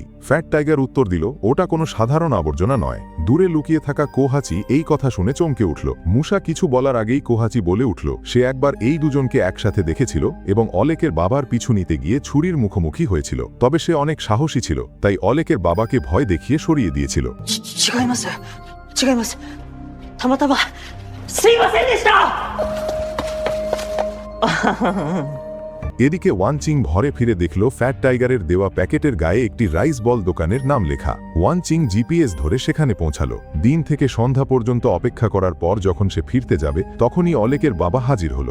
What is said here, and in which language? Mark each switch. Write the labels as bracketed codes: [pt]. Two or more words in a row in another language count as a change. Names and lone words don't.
[bn] ফ্যাট টাইগার উত্তর দিল, ওটা কোনো সাধারণ আবর্জনা নয়। দূরে লুকিয়ে থাকা কোহাচি এই কথা শুনে চমকে উঠল। মুসা কিছু বলার আগেই কোহাচি বলে উঠল, সে একবার এই দুজনকে একসাথে দেখেছিল এবং অলেকের বাবার পিছু নিতে গিয়ে ছুরির মুখোমুখি হয়েছিল। তবে সে অনেক সাহসী ছিল, তাই অলেকের বাবাকে ভয় দেখিয়ে সরিয়ে দিয়েছিল। [ja] 違います。違います。たまたま、すいませんでした。 [bn] এদিকে ওয়ানচিং ঘরে ফিরে দেখল ফ্যাট টাইগারের দেওয়া প্যাকেটের গায়ে একটি রাইস বল দোকানের নাম লেখা। ওয়ানচিং জিপিএস ধরে সেখানে পৌঁছালো। দিন থেকে সন্ধ্যা পর্যন্ত অপেক্ষা করার পর যখন সে ফিরতে যাবে তখনই অলেকের বাবা হাজির হলো।